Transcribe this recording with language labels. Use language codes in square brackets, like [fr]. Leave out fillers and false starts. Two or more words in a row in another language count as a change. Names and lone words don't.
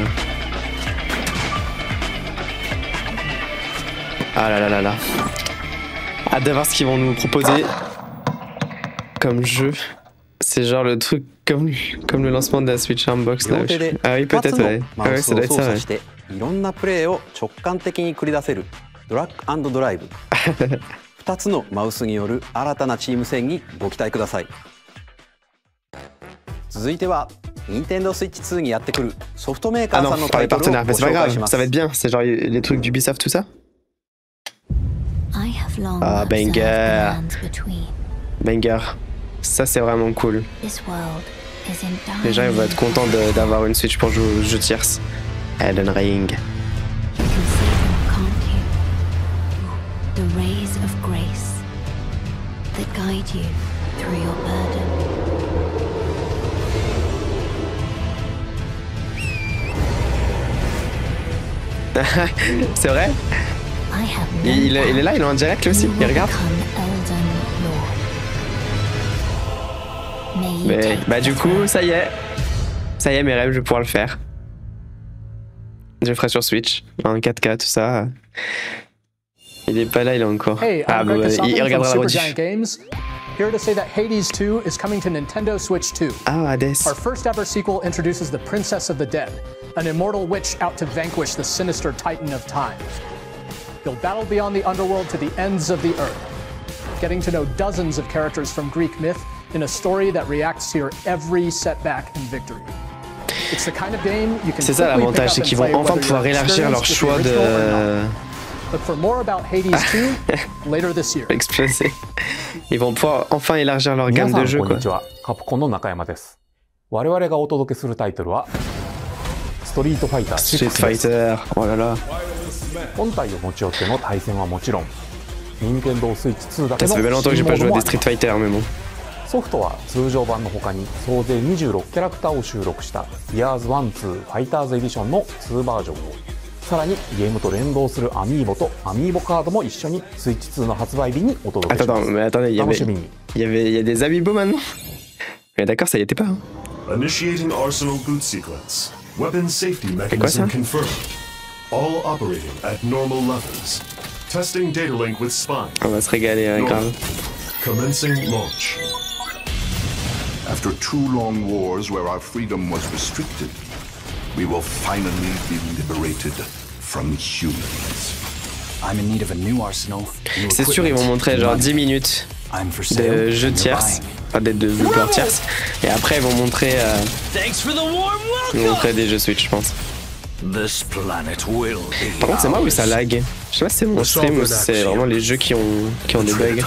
[fr] Ah là là là là. Hâte de voir ce qu'ils vont nous proposer comme jeu. C'est genre le truc comme le lancement de la Switch Unbox là. Ah oui, peut-être, ouais. Ah ouais, ça doit être ça, ouais. [ja] いろんなプレイを直感的に繰り出せるドラッグ&ドライブ。2つのマウスによる新たなチーム戦にご期待ください。続いては Nintendo Switch 2にやってくるソフトメーカーさんのタイトルをご紹介します。 [fr] Ça va être bien, c'est genre les trucs d'Ubisoft tout ça. Ah, banger. Banger. Ça, c'est vraiment cool. Les gens ils vont être contents d'avoir une Switch pour jouer aux jeux tierces. Elden Ring. [en] The rays of grace that guide you through your burden. [fr] C'est vrai? Il est là, il est en direct lui aussi, il regarde. Mais bah du coup, ça y est, mes rêves, je vais pouvoir le faire. Je le ferai sur Switch, en 4K, tout ça. Il est pas là, il est encore. Hey, ah bah, il regardera la rediff. [en] Here to say that Hades 2 is coming to Nintendo Switch 2. [fr] Ah, Hades. [en] Our first ever sequel introduces the Princess of the Dead, an immortal witch out to vanquish the sinister Titan of Time. You'll battle beyond the underworld to the ends of the earth, getting to know dozens of characters from Greek myth in a story that reacts to your every setback and victory. It's the kind of game you can [fr] C'est ça l'avantage, c'est qu'ils vont enfin pouvoir élargir leur choix de... [en] Look for more about Hades 2 later this year. [fr] Exploser. Ils vont pouvoir enfin élargir leur gamme de jeux, quoi. [ja] カプコンの中山です。我々がお届けするタイトルはストリートファイター6です。 [fr] Street Fighter, oh là là. [ja] 本体を持ち寄っての対戦はもちろん、任天堂スイッチ2だけの [fr] Ça fait longtemps que j'ai pas joué à des Street Fighter, mais bon. [ja] ソフトは通常版の他に総勢26キャラクターを収録した「Years 1-2 ファイターズエディション」の2バージョンを、さらにゲームと連動するアミーボとアミーボカードも一緒にスイッチ2の発売日にお届けします。 [fr] Attends, il y a des amiibo maintenant. Mais d'accord, ça y était pas. Hein. [en] Initiating Arsenal boot sequence. Weapon safety mechanism confirmed. All operating at normal levels. Testing data link with spine. [fr] On va se régaler, grave. [en] Commencing launch. After 2 long wars where our freedom was restricted, we will finally be liberated from humans. I'm in need of a new arsenal. [fr] C'est sûr, ils vont montrer genre 10 minutes de jeux tierces, enfin de joueurs tierces, et après ils vont montrer, des jeux Switch, je pense. Par contre, c'est moi ou ça lag? Je sais pas si c'est mon stream ou si c'est vraiment les jeux qui ont des bugs.